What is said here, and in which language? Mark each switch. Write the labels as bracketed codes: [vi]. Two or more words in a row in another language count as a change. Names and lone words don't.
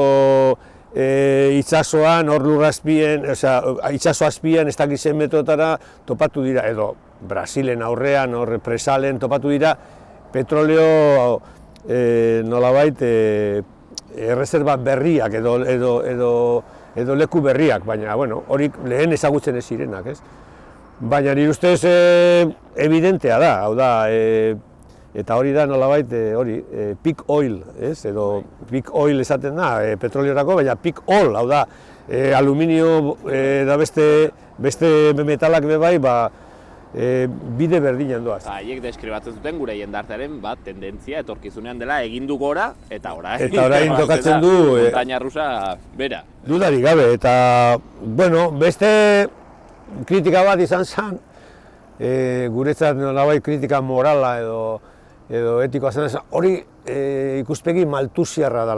[eu] itsasoan, hor lurrazpien, itsaso azpian, ez dakit zen metrotara topatu dira, edo Brasilen aurrean, hor presalen topatu dira, petroleo nolabait erreserba berriak edo leku berriak, baina hori lehen ezagutzen ez zirenak, ez? Baina nire ustez evidentea da, hau da, eta hori da nolabait [en] peak oil, [eu] edo [en] peak oil [eu] esaten da petroleorako, baina [en] peak oil, [eu] hau da, aluminio eta beste metalak bebai, bide berdinean doaz. Haiek deskribatzen zuten gure jendartearen tendentzia etorkizunean dela egindu gora, eta orain tokatzen du [es] montaña rusa bera. [eu] Dudarik gabe, eta, beste kritika bat izan zen, guretzat nolabait kritika morala edo etikoa zen, hori ikuspegi maltusiarra dela.